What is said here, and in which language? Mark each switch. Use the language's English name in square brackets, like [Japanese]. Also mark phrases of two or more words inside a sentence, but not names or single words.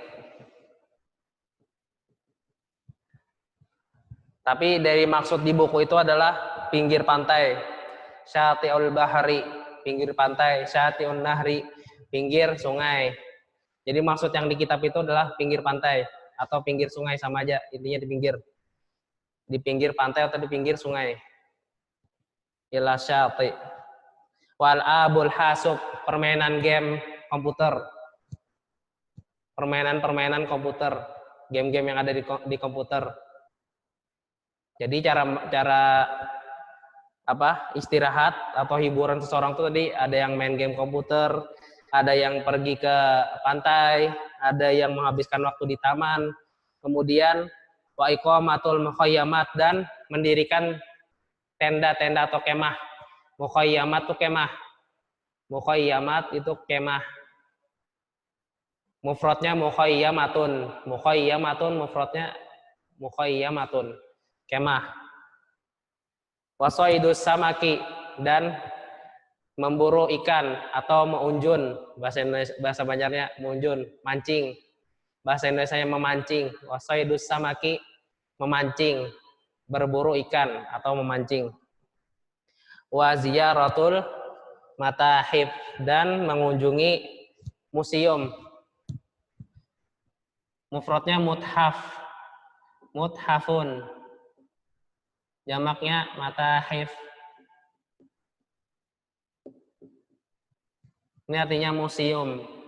[Indonesian] Tapi dari maksud di buku itu adalah pinggir pantai. [Arabic] Syati'ul bahari, [Indonesian] pinggir pantai. [Arabic] Syati'un nahri, [Indonesian] pinggir sungai. Jadi maksud yang di kitab itu adalah pinggir pantai atau pinggir sungai, sama aja, intinya di pinggir. Di pinggir pantai atau di pinggir sungai. [Arabic] Ila syati'. Wal abul hasub, [Indonesian] permainan game komputer. Permainan komputer, game-game yang ada di komputer. Jadi cara istirahat atau hiburan seseorang itu tadi ada yang main game komputer, ada yang pergi ke pantai, ada yang menghabiskan waktu di taman, kemudian [Arabic] wa iqamatul mukhayyamat, [Indonesian] dan mendirikan tenda-tenda atau kemah. Mukhayyamat itu kemah. Mukhayyamat itu kemah. Mufradnya mukhayyamatun. Mukhayyamatun mufradnya mukhayyamatun. Kemah. [Arabic] Wasaidus samaki, [Indonesian] dan memburu ikan atau meunjun. Bahasa Banjarnya meunjun, mancing. Bahasa Indonesianya memancing. [Arabic] Wasaidus samaki, [Indonesian] memancing, berburu ikan atau memancing. [Arabic] Wa ziyaratul matahif, [Indonesian] dan mengunjungi museum. Mufradnya muthaf. Muthafun. Jamaknya matahif. Ini artinya museum.